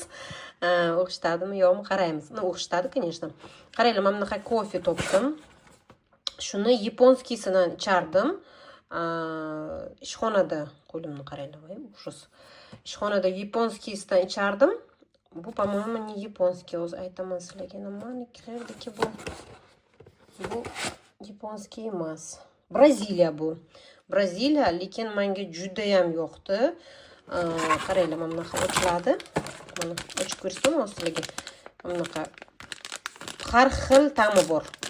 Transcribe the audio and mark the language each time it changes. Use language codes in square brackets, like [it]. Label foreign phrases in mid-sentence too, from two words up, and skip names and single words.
[uz] O'xshatadimi yo'qmi qaraymiz. O'xshatadi, конечно. Qaranglar, men bunaqa kofe topdim. Shuni yaponskiysidan ichardim. Ishxonada qo'limni qaranglar, voy, ужас. Ishxonada yaponskiysidan ichardim. Bu, [ru] по-моему, не японский, [uz] o'zi aytaman sizlarga. Nimanikidagi bu? Bu yaponskiy emas. Braziliya bu. Braziliya, lekin menga juda ham yoqdi. Qaranglar, mana bunaqa ochiladi. Mana ochib ko'rsam sizlarga. Mana bunaqa har xil ta'mi bor.